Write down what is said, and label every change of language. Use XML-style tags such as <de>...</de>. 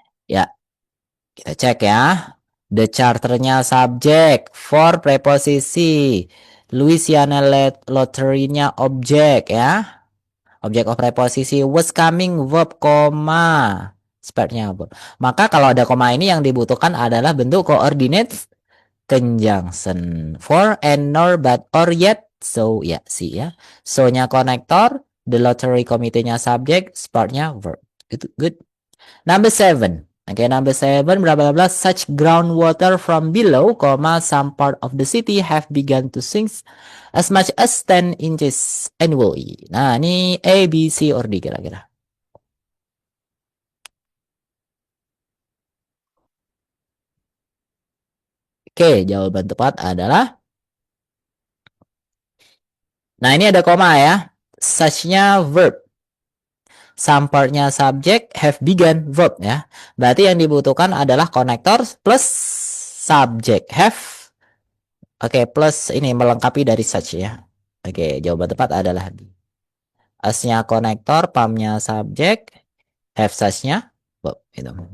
<id>Ya, kita cek ya. The charternya subjek, for preposisi, Louisiana Lottery-nya objek ya. Objek of preposisi was coming verb, koma. Spared-nya verb. Maka kalau ada koma ini yang dibutuhkan adalah bentuk coordinate conjunction.</id> <en>For, and, nor, but, or, yet.</en> <id>So, ya, see ya. So-nya konektor, the lottery committee-nya subjek, spared-nya verb. Itu good. Number 7.</id> <en>Okay, number 7, bla bla bla, such groundwater from below, some part of the city have begun to sink as much as 10 inches annually.</en> <id>Nah, ini A, B, C, or D kira-kira. Oke, jawaban tepat adalah, nah ini ada koma ya. Such-nya verb. Some part-nya subject, have begun verb ya. Berarti yang dibutuhkan adalah konektor plus subject, have. Oke, plus ini melengkapi dari such ya. Oke, jawaban tepat adalah B. As-nya konektor, pam-nya subjek, have such-nya verb. Gitu.</id>